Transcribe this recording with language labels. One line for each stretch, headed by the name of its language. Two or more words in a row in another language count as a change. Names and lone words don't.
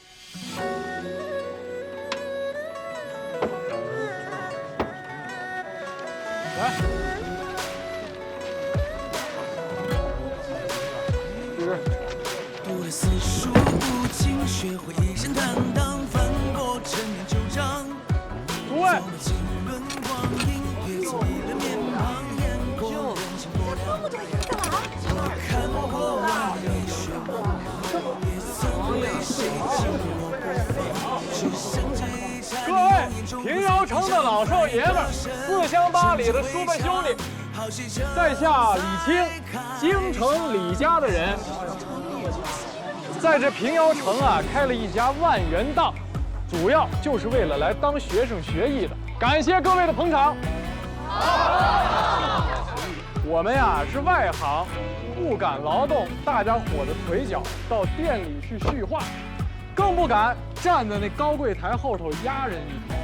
Chinese: 來，读了四书五经，学会一身坦荡，翻過陳年舊賬。諸位，經綸光陰，越走一了面龐，眼過人情多了。看過萬里雪茫茫，也曾為誰經過不放。只想這一場。各位，平遙城的老少爺們，4鄉8里的叔伯兄弟， 在下李清，京城李家的人，在这平遥城啊开了一家万元档，主要就是为了来当学生学艺的。感谢各位的捧场。我们呀是外行，不敢劳动大家伙的腿脚到店里去续画，更不敢站在那高柜台后头压人一头。